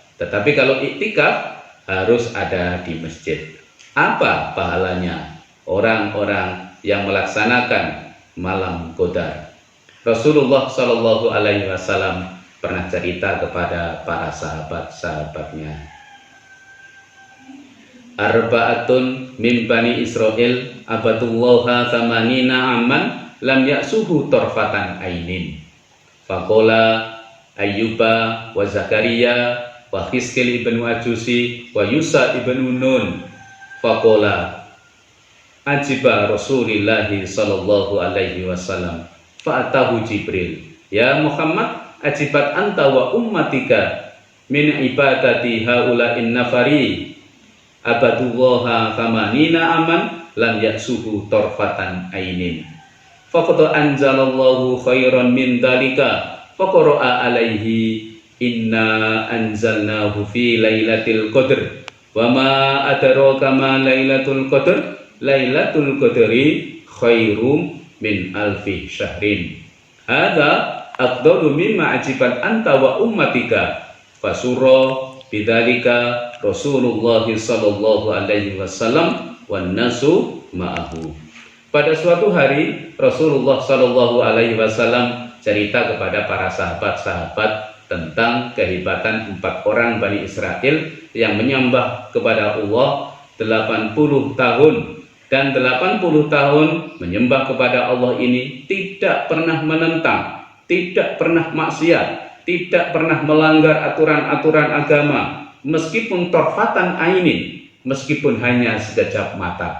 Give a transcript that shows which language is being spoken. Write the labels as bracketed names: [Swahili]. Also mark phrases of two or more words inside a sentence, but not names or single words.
[Indonesian] Tetapi kalau iktikaf harus ada di masjid. Apa pahalanya orang-orang yang melaksanakan malam qadar? Rasulullah [Arabic] صلى الله عليه وسلم [Indonesian] pernah cerita kepada para sahabat-sahabatnya, [Arabic] أربعة من بني إسرائيل عبدوا الله ثمانين عاما لم يعصوه طرفة عين. فقال أيوب وزكريا وحزقيل ابن العجوز ويوشع ابن نون. فقال عجب رسول الله صلى الله عليه وسلم فأتاه جبريل، يا محمد، عجبت أنت وأمتك من عبادة هؤلاء النفر عبدوا الله ثمانين عاما لم يعصوه طرفة عين. فقد أنزل الله خيرا من ذلك فقرأ عليه إنا أنزلناه في ليلة القدر وما أدراك ما ليلة القدر ليلة القدر خير من ألف شهر. هذا أفضل مما عجبت أنت وأمتك. فسر بذلك رسول الله صلى الله عليه وسلم والناس معه. [Indonesian] Pada suatu hari Rasulullah [Arabic] صلى الله عليه وسلم [Indonesian] cerita kepada para sahabat-sahabat tentang kehebatan 4 orang Bani Israel yang menyembah kepada Allah 80 tahun, dan 80 tahun menyembah kepada Allah ini tidak pernah menentang, tidak pernah maksiat, tidak pernah melanggar aturan-aturan agama, meskipun [Arabic] طرفة عين, [Indonesian] meskipun hanya sekejap mata.